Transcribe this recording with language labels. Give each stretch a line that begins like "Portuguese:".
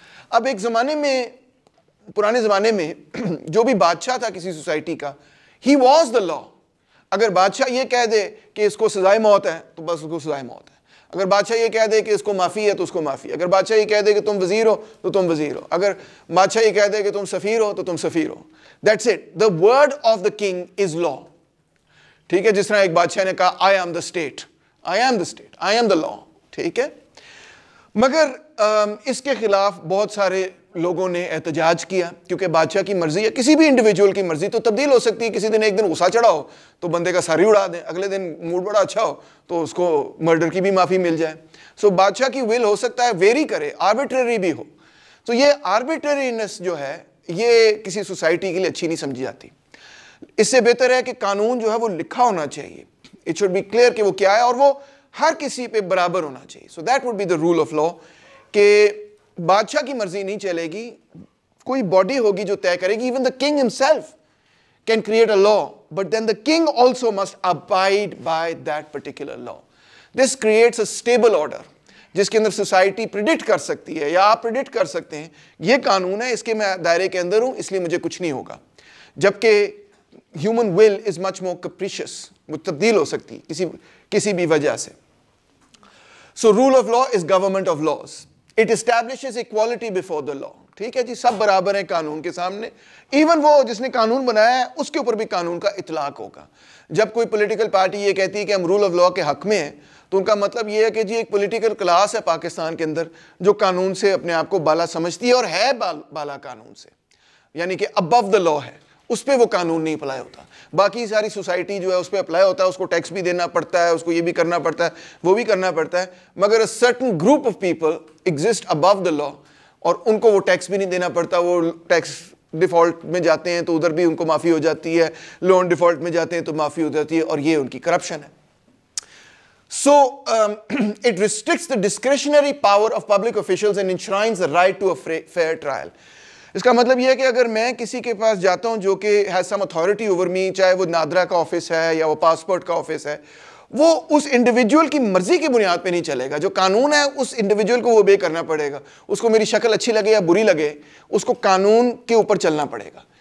Urdu: اب ایک زمانے میں, پرانے زمانے میں جو بھی بادشاہ تھا کسی سوسائٹی کا,
English: He was the law.
Urdu: اگر بادشاہ یہ کہہ دے کہ اس کو سزائے موت ہے تو بس اس کو سزائے موت ہے. اگر بادشاہ یہ کہہ دے کہ اس کو معافی ہے تو اس کو معافی, اگر بادشاہ یہ کہہ دے کہ تم وزیر ہو تو تم وزیر ہو, اگر بادشاہ یہ کہہ دے کہ تم سفیر ہو تو تم سفیر ہو.
English: That's it. The word of the king is law.
Urdu: ٹھیک ہے, جس طرح ایک بادشاہ نے کہا
English: I am the state, I am the state, I am the law.
Urdu: ٹھیک ہے, مگر اس کے خلاف بہت سارے لوگوں نے احتجاج کیا, کیونکہ بادشاہ کی مرضی یا کسی بھی انڈیویجول کی مرضی تو تبدیل ہو سکتی ہے. کسی دن ایک دن غصہ چڑھا ہو تو بندے کا سر ہی اڑا دیں, اگلے دن موڈ بڑا اچھا ہو تو اس کو مرڈر کی بھی معافی مل جائے. سو بادشاہ کی ول ہو سکتا ہے ویری کرے, آربیٹری بھی ہو. تو یہ آربیٹرینس جو ہے یہ کسی سوسائٹی کے لیے اچھی نہیں سمجھی جاتی. اس سے بہتر ہے کہ قانون جو ہے وہ لکھا ہونا چاہیے,
English: it should be clear
Urdu: کہ وہ کیا ہے, اور وہ ہر کسی پہ برابر ہونا چاہیے. So
English: that would be the rule of law,
Urdu: کہ بادشاہ کی مرضی نہیں چلے گی, کوئی باڈی ہوگی جو طے کرے گی.
English: Even the king himself can create a law, but then the king also must abide by that particular law. This creates a stable order
Urdu: جس کے اندر سوسائٹی پریڈکٹ کر سکتی ہے, یا آپ پریڈکٹ کر سکتے ہیں یہ قانون ہے, اس کے میں دائرے کے اندر ہوں اس لیے مجھے کچھ نہیں ہوگا. جبکہ
English: human will is much more capricious,
Urdu: وہ تبدیل ہو سکتی کسی بھی وجہ سے.
English: So rule of law is government of laws. It establishes equality before the law.
Urdu: ٹھیک ہے جی, سب برابر ہیں قانون کے سامنے. ایون وہ جس نے قانون بنایا ہے اس کے اوپر بھی قانون کا اطلاق ہوگا. جب کوئی پولیٹیکل پارٹی یہ کہتی ہے کہ ہم رول آف لا کے حق میں ہیں, تو ان کا مطلب یہ ہے کہ جی ایک پولیٹیکل کلاس ہے پاکستان کے اندر جو قانون سے اپنے آپ کو بالا سمجھتی ہے, اور ہے بالا قانون سے, یعنی کہ
English: above the law
Urdu: ہے, اس پہ وہ قانون نہیں اپلائی ہوتا. باقی ساری سوسائٹی جو ہے اس پہ اپلائی ہوتا ہے, اس کو ٹیکس بھی دینا پڑتا ہے, اس کو یہ بھی کرنا پڑتا ہے, وہ بھی کرنا پڑتا ہے. مگر
English: a certain group of people exist above the law,
Urdu: اور ان کو وہ ٹیکس بھی نہیں دینا پڑتا. وہ ٹیکس ڈیفالٹ میں جاتے ہیں تو ادھر بھی ان کو معافی ہو جاتی ہے, لون ڈیفالٹ میں جاتے ہیں تو معافی ہو جاتی ہے, اور یہ ان کی کرپشن ہے.
English: So it restricts the discretionary power of public officials and enshrines the right to a fair trial.
Urdu: اس کا مطلب یہ ہے کہ اگر میں کسی کے پاس جاتا ہوں جو کہ
English: has some authority over me,
Urdu: چاہے وہ نادرا کا آفس ہے یا وہ پاسپورٹ کا آفس ہے, وہ اس انڈیویجول کی مرضی کی بنیاد پہ نہیں چلے گا. جو قانون ہے اس انڈیویجول کو وہ obey کرنا پڑے گا. اس کو میری شکل اچھی لگے یا بری لگے, اس کو قانون کے اوپر چلنا پڑے گا.